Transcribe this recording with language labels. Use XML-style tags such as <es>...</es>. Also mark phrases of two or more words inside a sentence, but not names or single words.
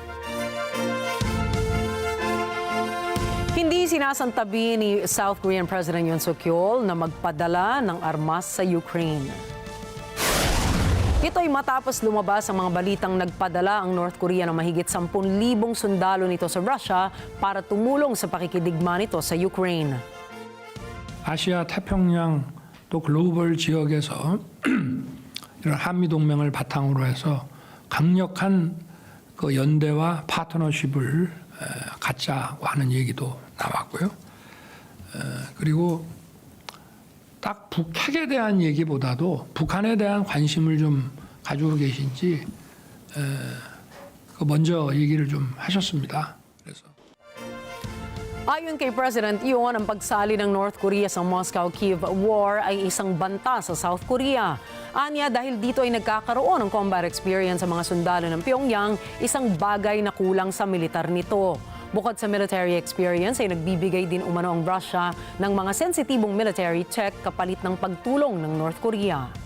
<tl>Hindi sinasantabi ni South Korean President Yoon Suk-yeol na magpadala ng armas sa Ukraine. Ito ay matapos lumabas ang mga balitang nagpadala ang North Korea ng mahigit 10,000 sundalo nito sa Russia para tumulong sa pakikidigma nito sa Ukraine.</tl> <ko>아시아 태평양 또 글로벌 지역에서 이런 한미 동맹을 바탕으로 해서 강력한 그 연대와 파트너십을 갖자고 하는 얘기도 나왔고요. 그리고 딱 북핵에 대한 얘기보다도 북한에 대한 관심을 좀 가지고 계신지 먼저 얘기를 좀 하셨습니다. 그래서</ko> <tl>Ayon kay President Yoon, ang pagsali ng North Korea sa Moscow-Kiev war ay isang banta sa South Korea. Anya, dahil dito ay nagkakaroon ng</tl> <en>combat experience</en> <tl>sa mga sundalo ng Pyongyang, isang bagay na kulang sa militar nito. Bukod sa</tl> <en>military experience,</en> <tl>ay nagbibigay din umano ang Russia ng mga sensitibong</tl> <en>military tech</en> <tl>kapalit ng pagtulong ng North Korea.</tl>